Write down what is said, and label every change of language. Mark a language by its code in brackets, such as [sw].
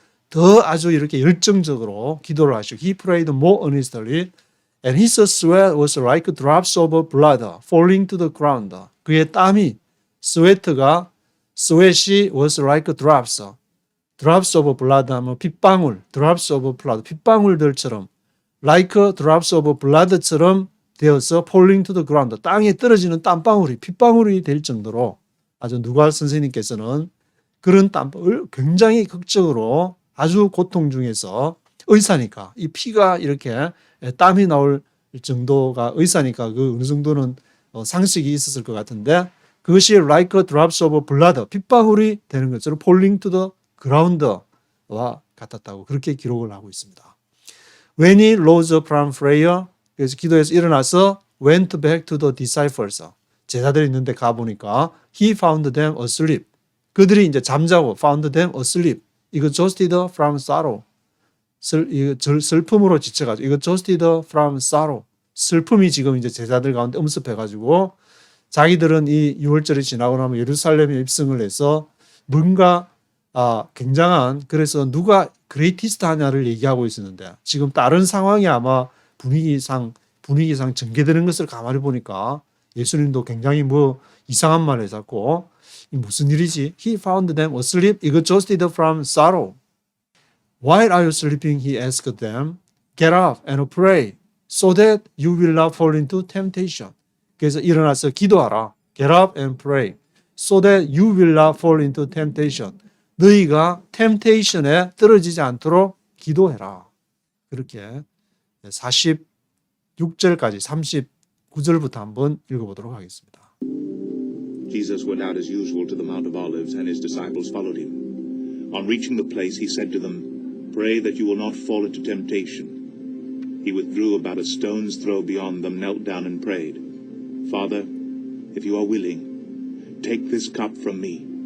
[ko] 더 아주 이렇게 열정적으로 기도를 하시고, [en] he prayed more earnestly, and his sweat was like drops of blood falling to the ground. [ko] 그의 땀이, sweat이 [en] was like drops of blood [ko] 하면 핏방울, [en] drops of blood, [ko] 핏방울들처럼, [en] like drops of blood [ko] 처럼 되어서 [en] falling to the ground, [ko] 땅에 떨어지는 땀방울이 핏방울이 될 정도로 아주 누가 선생님께서는 그런 땀방울 굉장히 극적으로 아주 고통 중에서 의사니까 이 피가 이렇게 땀이 나올 정도가 의사니까 그 어느 정도는 상식이 있었을 것 같은데, 그것이 [en] like drops of blood, [ko] 핏방울이 되는 것처럼 [en] falling to the ground [ko] 와 같았다고 그렇게 기록을 하고 있습니다. [en] When he rose from prayer, [ko] 그래서 기도에서 일어나서 [en] went back to the disciples, [ko] 제자들이 있는데 가보니까 [en] he found them asleep. [ko] 그들이 이제 잠자고 [en] found them asleep. [ko] 이거 [en] exhausted from sorrow. [ko] 슬픔으로 지쳐가지고 이거 [en] exhausted from sorrow. [ko] 슬픔이 지금 이제 제자들 가운데 엄습해가지고 자기들은 이 6월절이 지나고 나면 예루살렘에 입성을 해서 뭔가 굉장한, 그래서 누가 그레이티스트 하냐를 얘기하고 있었는데 지금 다른 상황이 아마 분위기상 전개되는 것을 가만히 보니까 예수님도 굉장히 이상한 말을 했었고, 무슨 일이지? [en] He found them asleep, exhausted from sorrow. Why are you sleeping? He asked them. Get up and pray so that you will not fall into temptation. [ko] 그래서 일어나서 기도하라. [en] Get up and pray so that you will not fall into temptation. [ko] 너희가 temptation에 떨어지지 않도록 기도해라. 그렇게 46절까지 39절부터 한번 읽어보도록 하겠습니다. [en] Jesus went out as usual to the Mount of Olives, and his disciples followed him. On reaching the place, he said to them, "Pray that you will not fall into temptation." He withdrew about a stone's throw beyond them, knelt down and prayed, "Father, if you are willing, take this cup from me.